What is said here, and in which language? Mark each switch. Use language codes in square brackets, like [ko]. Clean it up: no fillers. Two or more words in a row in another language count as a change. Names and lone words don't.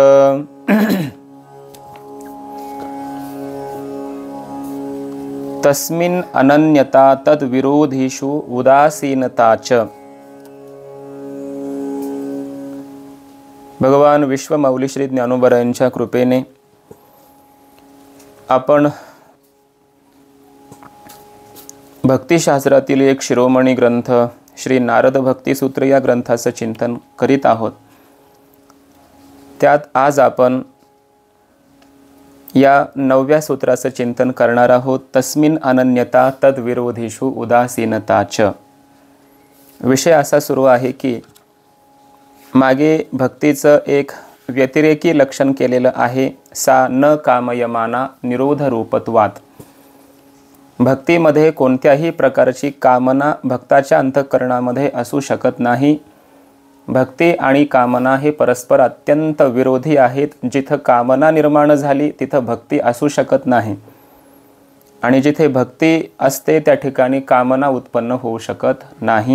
[sa] तस्मिन् अनन्यता तद्विरोधिषु उदासीनता च। [mr] भगवान विश्वमौली श्री ज्ञानोबा यांच्या कृपेने आपण भक्तिशास्त्रातील एक शिरोमणी ग्रंथ श्री नारद भक्ती सूत्र या ग्रंथाचं चिंतन करीत आहोत। त्यात आज आपण या 9व्या सूत्राचं चिंतन करणार आहोत। [sa] तस्मिन् अनन्यता तद्विरोधिषु उदासीनता च। [mr] विषय असा सुरू आहे की मागे भक्तीचं एक व्यतिरेकी लक्षण केलेलं आहे, [sa] सा न कामयमाना निरोध रूपत्वात। [mr] भक्तीमध्ये कोणत्याही प्रकारची कामना भक्ताच्या अंतःकरणामध्ये असू शकत नाही। भक्ती आणि कामना हे परस्पर अत्यंत विरोधी आहेत। जिथं कामना निर्माण झाली तिथं भक्ती असू शकत नाही, आणि जिथे भक्ती असते त्या ठिकाणी कामना उत्पन्न होऊ शकत नाही।